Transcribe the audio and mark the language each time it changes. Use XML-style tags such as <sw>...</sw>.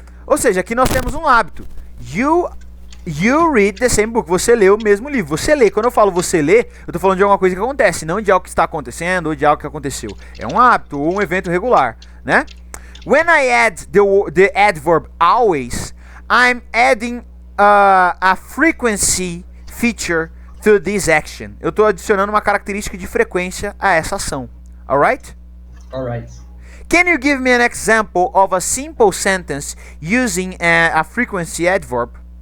<pt>Ou seja, aqui nós temos um hábito.</pt> <en>You read the same book.</en> <pt>Você lê o mesmo livro. Você lê. Quando eu falo você lê, eu tô falando de alguma coisa que acontece, não de algo que está acontecendo ou de algo que aconteceu. É um hábito ou um evento regular, né?</pt> <en>When I add the adverb always, I'm adding a frequency feature to this action.</en> <pt>Eu tô adicionando uma característica de frequência a essa ação.</pt> <en>Alright? Alright. Can you give me an example of a simple sentence using a frequency adverb?</en>